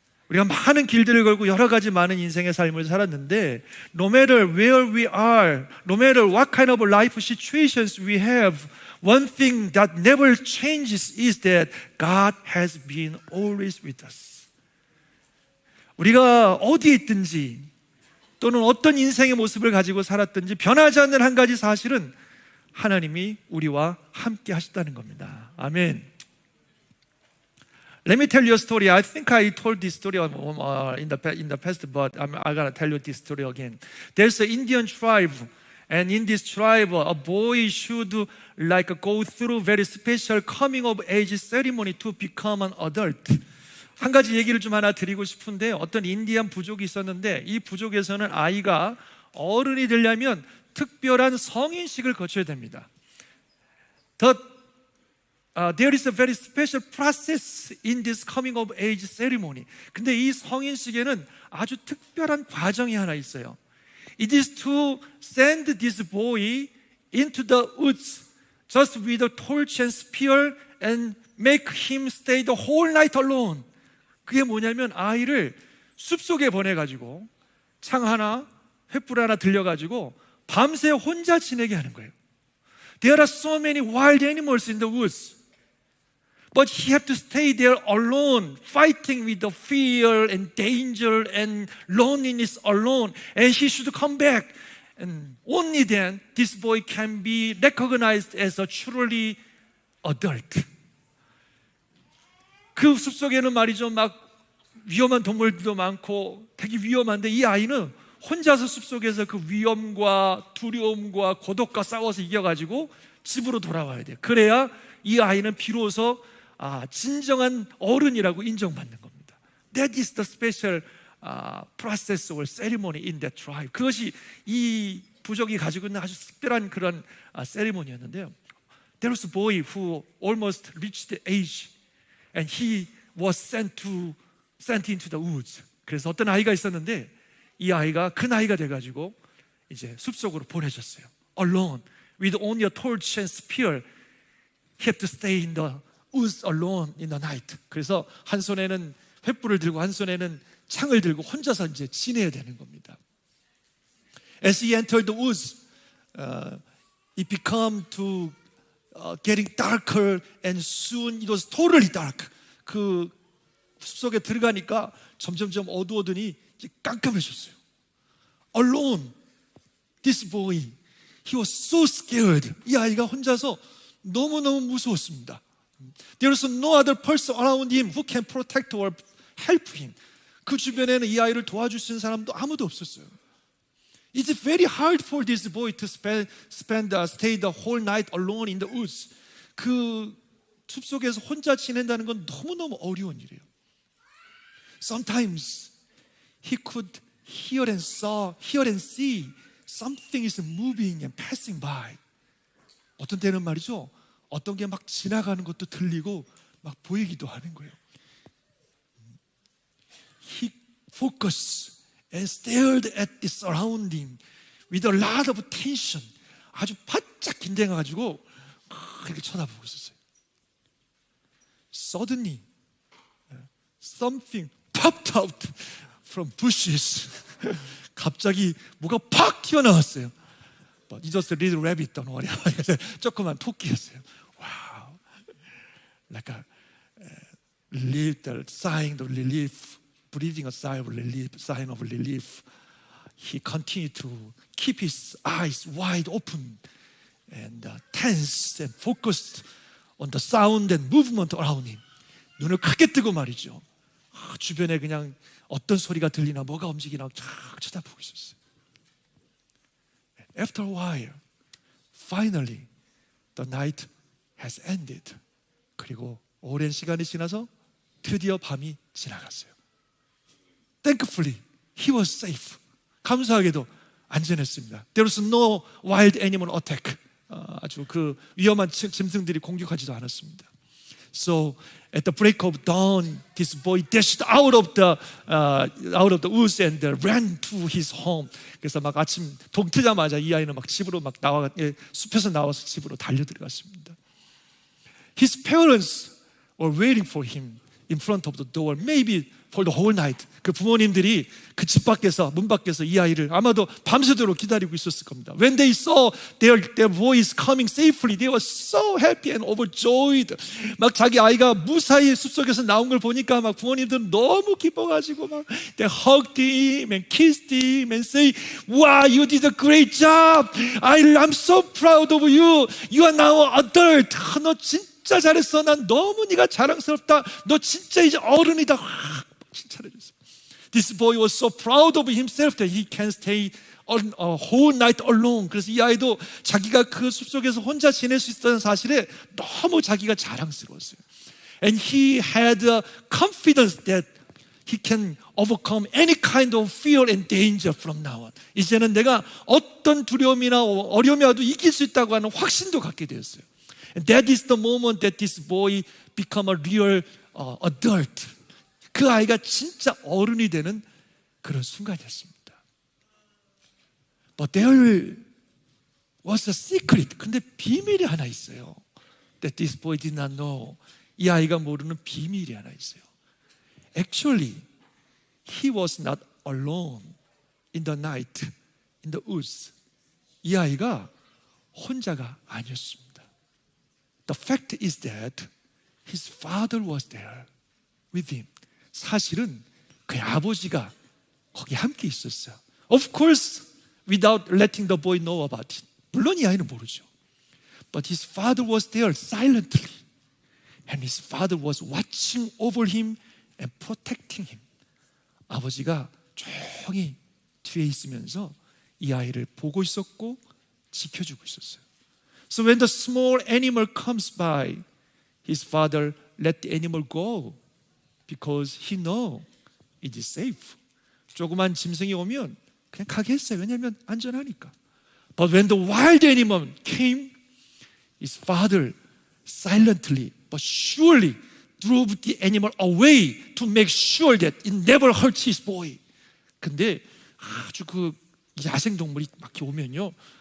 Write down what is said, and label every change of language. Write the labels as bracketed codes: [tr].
[ko] 우리가 많은 길들을 걸고 여러 가지 많은 인생의 삶을 살았는데 [en] No matter where we are, no matter what kind of life situations we have, one thing that never changes is that God has been always with us. [ko] 우리가 어디에 있든지 또는 어떤 인생의 모습을 가지고 살았든지 변하지 않는 한 가지 사실은 하나님이 우리와 함께 하셨다는 겁니다. [en] 아멘. Let me tell you a story. I think I told this story in the past, but I'm gonna tell you this story again. There's an Indian tribe, and in this tribe, a boy should go through very special coming of age ceremony to become an adult. [ko] 한 가지 얘기를 좀 하나 드리고 싶은데 어떤 인디안 부족이 있었는데 이 부족에서는 아이가 어른이 되려면 특별한 성인식을 거쳐야 됩니다. [en] There is a very special process in this coming of age ceremony. [ko] 근데 이 성인식에는 아주 특별한 과정이 하나 있어요. [en] It is to send this boy into the woods just with a torch and spear and make him stay the whole night alone. [ko] 그게 뭐냐면 아이를 숲속에 보내가지고 창 하나, 횃불 하나 들려가지고 밤새 혼자 지내게 하는 거예요. [en] There are so many wild animals in the woods. But he had to stay there alone, fighting with the fear and danger and loneliness alone. And he should come back. And only then this boy can be recognized as a truly adult. [ko] 그 숲속에는 말이죠, 막 위험한 동물들도 많고 되게 위험한데 이 아이는 혼자서 숲속에서 그 위험과 두려움과 고독과 싸워서 이겨가지고 집으로 돌아와야 돼요. 그래야 이 아이는 비로소 진정한 어른이라고 인정받는 겁니다. [en] That is the special process or ceremony in that tribe. [ko] 그것이 이 부족이 가지고 있는 아주 특별한 그런 세리머니였는데요. [en] There was a boy who almost reached the age and he was sent into the woods. [ko] 그래서 어떤 아이가 있었는데 이 아이가 그 나이가 돼가지고 이제 숲속으로 보내졌어요. [en] Alone, with only a torch and spear, he had to stay in the woods alone in the night. [ko] 그래서 한 손에는 횃불을 들고 한 손에는 창을 들고 혼자서 이제 지내야 되는 겁니다. [en] As he entered the woods, it became to getting darker, and soon it was totally dark. [ko] 그 숲속에 들어가니까 점점점 어두워더니 이제 깜깜해졌어요. [en] Alone, this boy, he was so scared. [ko] 이 아이가 혼자서 너무너무 무서웠습니다. [en] There was no other person around him who can protect or help him. [ko] 그 주변에는 이 아이를 도와줄 수 있는 사람도 아무도 없었어요. [en] It's very hard for this boy to stay the whole night alone in the woods. [ko] 그 숲속에서 혼자 지낸다는 건 너무너무 어려운 일이에요. [en] Sometimes he could hear and see something is moving and passing by. [ko] 어떤 때는 말이죠, 어떤 게 막 지나가는 것도 들리고 막 보이기도 하는 거예요. [en] He focused and stared at the surrounding with a lot of tension. [ko] 아주 바짝 긴장해가지고 이렇게 쳐다보고 있었어요. [en] Suddenly, something popped out from bushes. [ko] 갑자기 뭐가 팍 튀어나왔어요. [en] But it was a little rabbit, don't worry. [ko] 조그만 토끼였어요. [en] Wow, like a relief, the sign of relief, breathing a sigh of relief, sign of relief. He continued to keep his eyes wide open and tense and focused on the sound and movement around him. [ko] 눈을 크게 뜨고 말이죠. 주변에 그냥 어떤 소리가 들리나 뭐가 움직이나 쫙 쳐다보고 있었어요. [en] After a while, finally, the night has ended. [ko] 그리고 오랜 시간이 지나서 드디어 밤이 지나갔어요. [en] Thankfully, he was safe. [ko] 감사하게도 안전했습니다. [en] There was no wild animal attack. [ko] 아주 그 위험한 짐승들이 공격하지도 않았습니다. [en] So at the break of dawn, this boy dashed out of the woods and ran to his home. [ko] 그래서 막 아침 동 트자마자 이 아이는 막 집으로 막 숲에서 나와서 집으로 달려 들어갔습니다. [en] His parents were waiting for him in front of the door, maybe for the whole night. [ko] 그 부모님들이 그 집 밖에서 문 밖에서 이 아이를 아마도 밤새도록 기다리고 있었을 겁니다. [en] When they saw their boys coming safely, they were so happy and overjoyed. [ko] 막 자기 아이가 무사히 숲속에서 나온 걸 보니까 막 부모님들은 너무 기뻐가지고 막 [en] they hugged him and kissed him and say, "Wow, you did a great job. I'm so proud of you. You are now an adult." [ko] 너 진짜 잘했어. 난 너무 네가 자랑스럽다. 너 진짜 이제 어른이다. 칭찬해줬어요. [en] This boy was so proud of himself that he can stay a whole night alone. [ko] 그래서 이 아이도 자기가 그 숲속에서 혼자 지낼 수 있다는 사실에 너무 자기가 자랑스러웠어요. [en] And he had confidence that he can overcome any kind of fear and danger from now on. [ko] 이제는 내가 어떤 두려움이나 어려움이 와도 이길 수 있다고 하는 확신도 갖게 되었어요. [en] And that is the moment that this boy become a real adult. [ko] 그 아이가 진짜 어른이 되는 그런 순간이었습니다. [en] But there was a secret. [ko] 근데 비밀이 하나 있어요. [en] That this boy did not know. [ko] 이 아이가 모르는 비밀이 하나 있어요. [en] Actually, he was not alone in the night, in the woods. [ko] 이 아이가 혼자가 아니었습니다. [en] The fact is that his father was there with him. [ko] 사실은 그의 아버지가 거기 함께 있었어요. [en] Of course, without letting the boy know about it. [ko] 물론 이 아이는 모르죠. [en] But his father was there silently. And his father was watching over him and protecting him. [ko] 아버지가 조용히 뒤에 있으면서 이 아이를 보고 있었고 지켜주고 있었어요. [en] So when the small animal comes by, his father let the animal go. Because he know it is safe. [ko] 조그만 짐승이 오면 그냥 가게 했어요. 왜냐하면 안전하니까. [en] But when the wild animal came, his father silently but surely drove the animal away to make sure that it never hurt his boy. [ko] 근데 아주 그 야생 동물이 막 오면요,